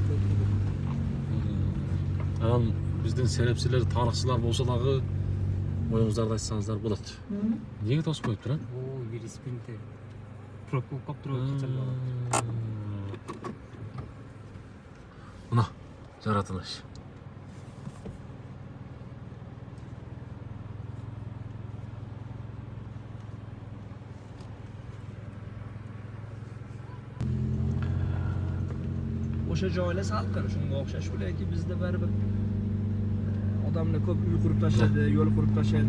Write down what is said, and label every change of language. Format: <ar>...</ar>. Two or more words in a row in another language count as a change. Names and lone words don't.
<ky>Анан биздин серепчилер, тарыхчылар болсо дагы оюңуздарды айтсаңыздар болот. Эмнеге тосуп коюптур а? О, бир спринтер. Прокоп каптырып качалган. Мына жаратылыш.</ky> <uz>O'sha joylar salqin, shunga o'xshash ularki bizda baribir odamlar ko'p uy qurib tashladi, yo'l qurib tashladi.</uz>